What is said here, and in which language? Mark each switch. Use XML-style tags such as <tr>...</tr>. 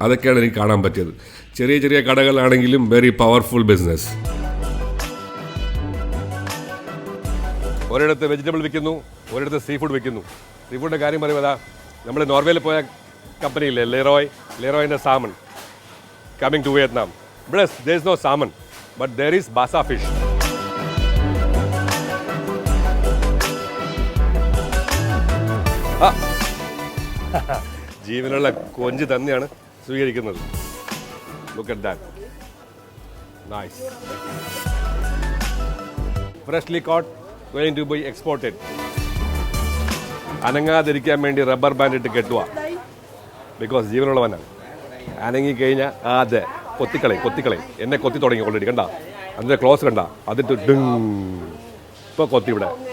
<ml>അതൊക്കെയാണ് എനിക്ക് കാണാൻ പറ്റിയത്. ചെറിയ ചെറിയ കടകളാണെങ്കിലും വെരി പവർഫുൾ ബിസിനസ്. ഒരിടത്ത് വെജിറ്റബിൾ വിൽക്കുന്നു, ഒരിടത്ത് സീ ഫുഡ് വിൽക്കുന്നു. സീ ഫുഡിൻ്റെ കാര്യം പറയുമ്പോൾ നമ്മൾ നോർവേയിൽ പോയ കമ്പനിയില്ലേ ലെറോയിൻ്റെ സാമൺ</ml> <en>Coming to Vietnam.</en> <ml>ഇവിടെ</ml> <en>there is no salmon, but there is basa fish.</en> <ml>ജീവനുള്ള കൊഞ്ച് തന്നെയാണ് സ്വീകരിക്കുന്നത്.</ml> <en>Look at that. Nice. Freshly caught, going to be exported.</en> <ml>അനങ്ങാതിരിക്കാൻ വേണ്ടി റബ്ബർ ബാൻഡ് ഇട്ട് കെട്ടുക. ബിക്കോസ് ജീവനുള്ളവനാണ്. അനങ്ങി കഴിഞ്ഞാൽ അതെ കൊത്തിക്കളയും. എന്നെ കൊത്തി തുടങ്ങി ഓൾറെഡി. കണ്ട അതിൻ്റെ ക്ലോസ് കണ്ട, അതിട്ട് ഡിങ് ഇപ്പോൾ കൊത്തി ഇവിടെ.</ml>